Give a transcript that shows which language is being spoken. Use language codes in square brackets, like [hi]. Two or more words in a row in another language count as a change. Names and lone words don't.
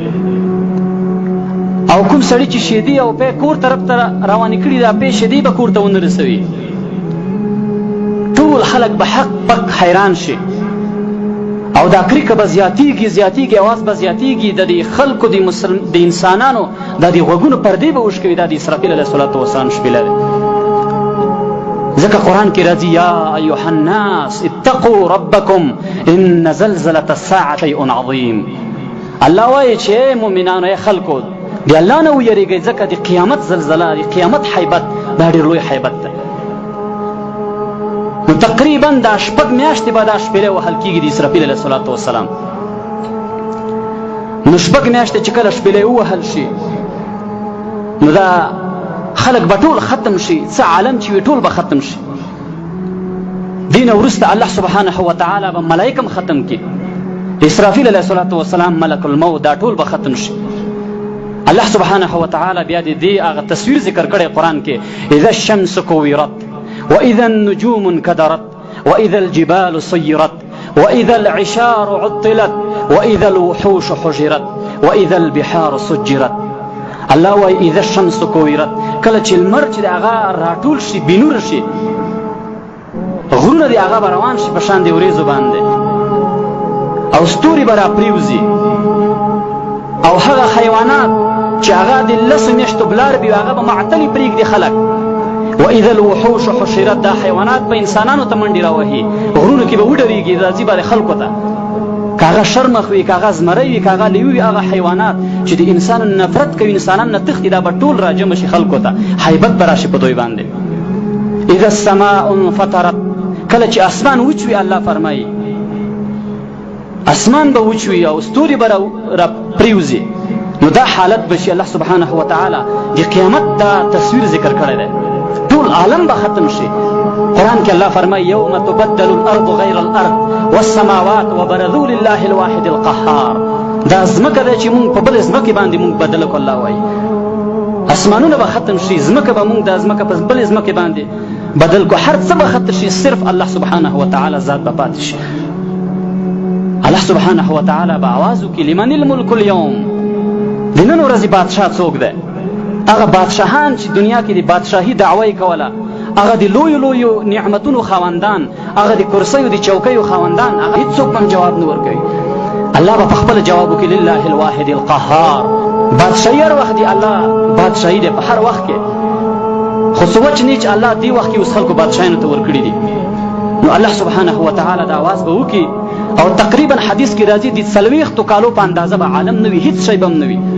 [ps] او کوم سړي چې شیدې او پی کور طرف ته روانې کړي، دا پی شیدې به کور ته ونه رسوي، ټول خلک به حق پک حیران شي او دا کریکه به زیاتیږي زیاتیږي، اواز به زیاتیږي، د خلکو د انسانانو د غوږونو پردې به وشکوي. دا د اسرافیل [ar] علیه السلام [ps] شپېله ده. ځکه قرآن کې راځي [ar] یا ایها الناس اتقوا ربکم ان زلزلة الساعة شیء عظیم. [ps] الله وایي چې مؤمنانو ای خلکو د الله نه ویریږئ، ځکه د قیامت زلزله، د قیامت حیبت دا ډېر لوی حیبت ده. نو تقریبا دا 6 میاشتې به دا شپېلې وهل کېږي د اسرافیل [ar] علیه السلام. [ps] نو 6 میاشتې چې کله شپېلې ووهل شي، نو دا خلک به ټول ختم شي، څه عالم چې وي ټول به ختم شي. دین وروسته [ar] الله سبحانه وتعالی [ps] به ملائکه ختم کړي، اسرافیل [ar] علیه السلام، [ps] ملک الموت، دا ټول به ختم شي. [ar] الله سبحانه وتعالی [ps] بیا دې هغه تصویر ذکر کړی قرآن کې، [ar] اذا الشمس كورت واذا النجوم انكدرت واذا الجبال سيرت واذا العشار عطلت واذا الوحوش حجرت واذا البحار سجرت. [ps] الله وایي [ar] اذا الشمس كورت، [ps] کله چې لمر چې د هغه راټول شي، بینور شي، غرونه د هغه به روان شي په شان د وریځو باندې، او ستوري به راپریوځي، او هغه حیوانات چې هغه د 10 میاشتو بلار وي هغه به معطلې پرېږدي خلک. [ar] واذا الوحوش حشرت، [ps] دا حیوانات به انسانانو ته منډې راوهي، غرونو کې به وډرېږي، راځي به خلکو ته، که هغه شرمخ وي، که هغه زمری وي، که هغه لیوي وي، هغه حیوانات چې د انسان نفرت کوي، انسانان نه تښتي، دا به ټول راجمع شي خلکو ته، حیبت به راشي په دوی باندې. [ar] اذا السماء انفطرت، [ps] کله چې اسمان وچوي، الله فرمایي اسمان به وچوي او ستوري به راپریوځي، نو دا حالت به شي. [ar] الله سبحانه وتعالی [ps] د قیامت دا تصویر ذکر کړی دی، ټول عالم به ختم شي. قرآن کې الله فرمایي [ar] یوم تبدل الارض غیر الارض والسماوات وبرزوا لله الواحد القهار. [ps] دا ځمکه ده چې مونږ په بل ځمکې باندې مونږ بدله کړو، الله وایي اسمانونه به ختم شي، ځمکه به مونږ دا ځمکه په بل ځمکې باندې بدل کو، هر څه به ختم شي، صرف [ar] الله سبحانه وتعالی [ps] ذات به پاتې شي. [ar] الله سبحانه وتعالی [ps] به आवाज وکړي [ar] لمن الملك اليوم، [ps] د نن ورځې بادشاه څوک دی؟ هغه بادشاهان چې دنیا کې د بادشاهي دعوه یې کوله، هغه د لویو لویو نعمتونو خاوندان، هغه د کرسیو د چوکیو خاوندان، هغه هیڅوک هم جواب نه ورکوي. الله به په خپله جواب وکړي [ar] لله الواحد القهار. [ps] بادشاهي هر وخت دی، الله بادشاهي دی په هر وخت کې، خو څه وجه نه چې الله دې وخت کې اوس خلکو بادشاهانو ته ورکړي دي. نو [ar] الله سبحانه وتعالی [ps] دا آواز به وکړي، او تقریبا حدیث کې راځي د 40 کالو په اندازه به عالم نه وي، هیڅ شی به هم نه وي.